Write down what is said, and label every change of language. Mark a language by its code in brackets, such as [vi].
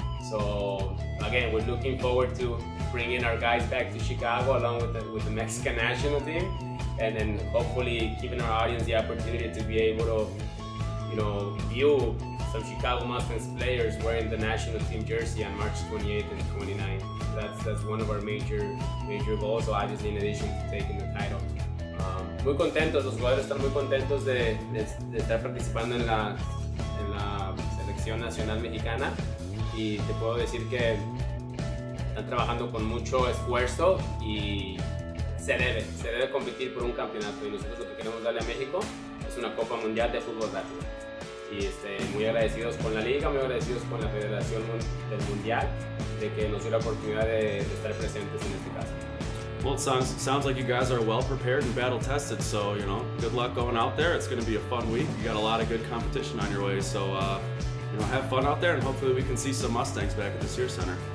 [en] So again, we're looking forward to bringing our guys back to Chicago along with the Mexican national team, and then hopefully giving our audience the opportunity to be able to, view some Chicago Mustangs players wearing the national team jersey on March 28th and 29th. That's one of our major goals. So obviously, in addition to taking the title. [es] Muy contentos, los jugadores están muy contentos de estar participando en la selección nacional mexicana, y te puedo decir que están trabajando con mucho esfuerzo y se debe competir por un campeonato, y nosotros lo que queremos darle a México es una Copa Mundial de Fútbol Rápido. Y muy agradecidos con la liga, muy agradecidos con la Federación del Mundial de que nos dio la oportunidad de estar presentes en este caso. [en] Well, it sounds like you guys are well prepared and battle tested, so good luck going out there. It's going to be a fun week. You got a lot of good competition on your way, so have fun out there, and hopefully we can see some Mustangs back at the Sears Center.